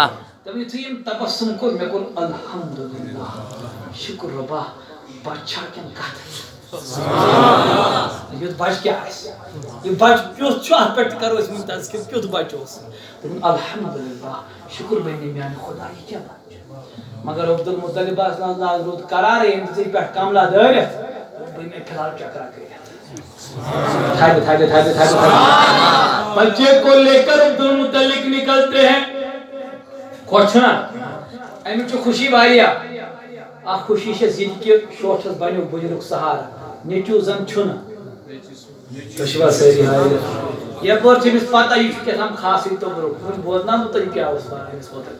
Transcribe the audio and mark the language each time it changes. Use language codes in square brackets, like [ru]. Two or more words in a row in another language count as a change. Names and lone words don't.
[ks] دپان یِتھُے أمۍ تبسم کوٚر مےٚ کوٚر الحمدُاللہ شُکر رۄبا بچہِ چھا کِنہٕ کتھ یُتھ بچہِ کیٛاہ آسہِ یہِ بچہِ کیُتھ چھُ اتھ پٮ۪ٹھ تہِ کرو أسۍ وُنہِ تذکر کیُتھ بچہِ اوس دپان الحمدُاللہ شُکر بنے میانہِ خۄدا یہِ کیٛاہ بچہِ مگر عبدالمطلبس ناز روٗد قرارے أمۍ دِژٕے پٮ۪ٹھ کملہ دٲرِتھ بہٕ مےٚ فِلحال چکرا کٔرِتھ [ur] بچے کو لے کر عبدالمطلب نکلتے ہیں [ks] خۄش چھُنا اَمیُک چھُ خوشی واریاہ اکھ خوشی چھَس یہِ تہِ کہِ شوٹھس بنیو بُجرُک سہارٕ نیٚچوٗ زن چھُنہٕ تُہۍ چھِوا سٲری حٲضِر یپٲرۍ چھِ أمِس پتہ یہِ چھُ کیٛاہ تام خاصٕے توٚبرُک وۄنۍ بوزناو بہٕ تۄہہِ کیٛاہ اوس وَنان أمِس مُتعلِق